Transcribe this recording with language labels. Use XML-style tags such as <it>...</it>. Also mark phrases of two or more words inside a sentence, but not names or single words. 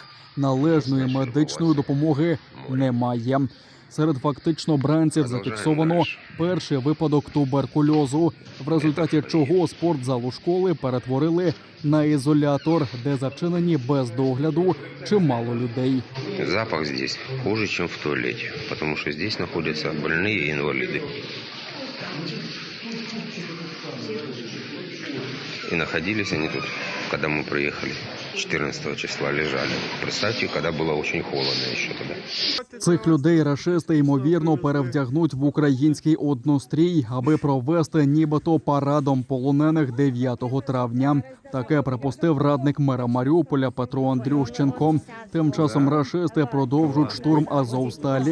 <uk>Належної медичної допомоги немає. Серед фактично бранців зафіксовано перший випадок туберкульозу, в результаті чого спортзал у школи перетворили на ізолятор, де зачинені без догляду чимало людей.</uk> <ru>Запах здесь хуже, чем в туалете, потому что здесь находятся больные и инвалиды. И находились они тут, когда мы приехали. 14 числа лежали. Представьте, когда было очень холодно еще тогда.</ru> <uk>Цих людей рашисти, ймовірно, перевдягнуть в український однострій, аби провести нібито парадом полонених 9 травня. Таке припустив радник мера Маріуполя Петро Андрющенко. Тим часом рашисти продовжують штурм Азовсталі.</uk>